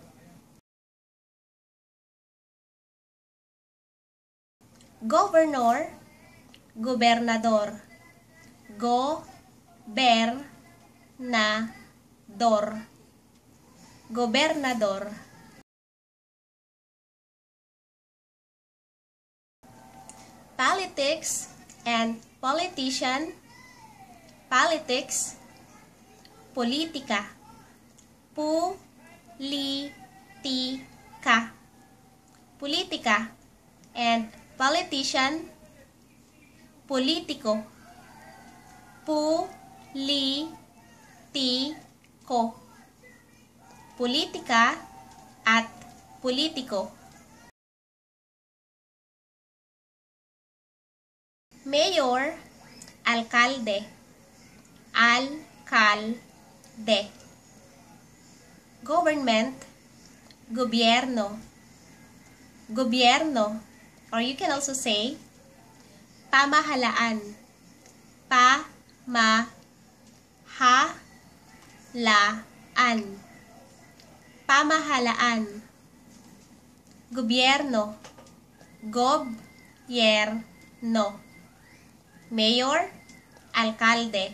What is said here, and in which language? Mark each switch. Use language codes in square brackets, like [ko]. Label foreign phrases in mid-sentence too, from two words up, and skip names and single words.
[tl] Gobernador, gobernador. Gobernador. Gobernador. [en] Politics and politician. Politics, [tl] politika. Pulitika. Politika. [en] And politician, politiko. [tl] Politiko. Politika at politiko. [en] Mayor, alkalde. [tl] Alkalde. Government, gobyerno. Gobyerno. [en] Or you can also say pamahalaan. [tl] Pamahalaan. Pamahalaan. Gobyerno. Gobyerno. Mayor, alkalde.